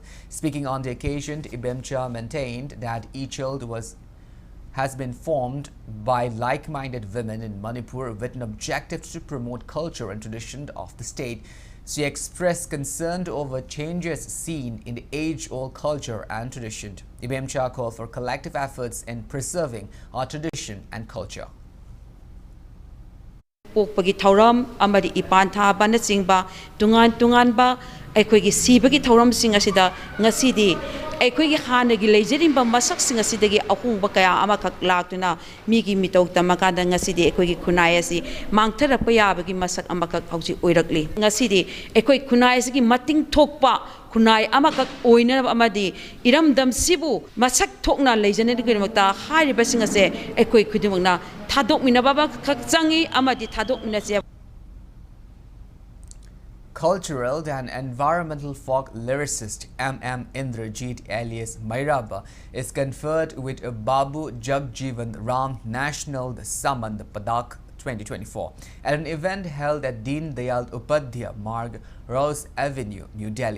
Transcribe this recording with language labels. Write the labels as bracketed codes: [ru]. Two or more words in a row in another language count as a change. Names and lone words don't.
[en] Speaking on the occasion, Ibemcha maintained that Ichald has been formed by like-minded women in Manipur with an objective to promote culture and tradition of the state. She expressed concern over changes seen in the age-old culture and tradition. Ibemcha called for collective efforts in preserving our tradition and culture. [mni] Pokpagi thauram amadi ipan tha bana chingba tungan ba aikoigi sibagi thauram sing asida ngasidi aikoigi hanagi leijerimba masak sing asidagi ahungba kaya amakak laktuna migi mitok tamakada ngasidi aikoigi khunai asi mangtharapa yabagi masak amakak hauji oirakli ngasidi aikoi khunai asigi mating thokpa kunai amakak oina amadi iramdam sibu masak thokna leijane digimakta hairiba sing ase aikoi khudimakna thadok mina baba kakchangi amadi thadok mina che. [en] Cultural and environmental folk lyricist M.M. Indrajit alias Mairaba is conferred with a Babu Jagjeevan Ram National Samand Padak 2024 at an event held at Deen Dayal Upadhyaya Marg, Rose Avenue, New Delhi.